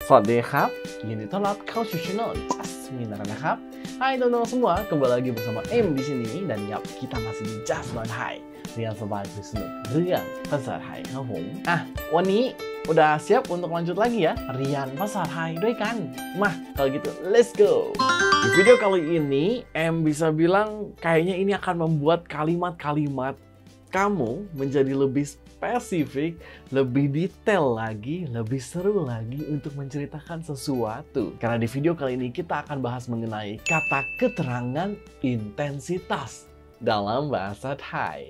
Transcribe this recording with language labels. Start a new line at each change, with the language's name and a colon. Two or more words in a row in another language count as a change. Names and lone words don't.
Thai: สวัสดีครับยินดีต้อนรับเข้าสู่ channel Jasmineนะครับ.
Indonesian: Hai teman-teman semua, kembali lagi bersama M di sini dan yap kita masih di Jasmine Hai.
Thai: เรียนสบายคุยสนุกเรื่องภาษาไทยครับผมวันนี้
Indonesian: udah siap untuk lanjut lagi ya
Thai: เรียนภาษาไทยด้วยกันมา
Indonesian: kalau gitu
English: let's go.
Indonesian: Di video kali ini M bisa bilang kayaknya ini akan membuat kalimat-kalimat kamu menjadi lebih spesifik, lebih detail lagi, lebih seru lagi untuk menceritakan sesuatu. Karena di video kali ini kita akan bahas mengenai kata keterangan intensitas dalam bahasa Thai.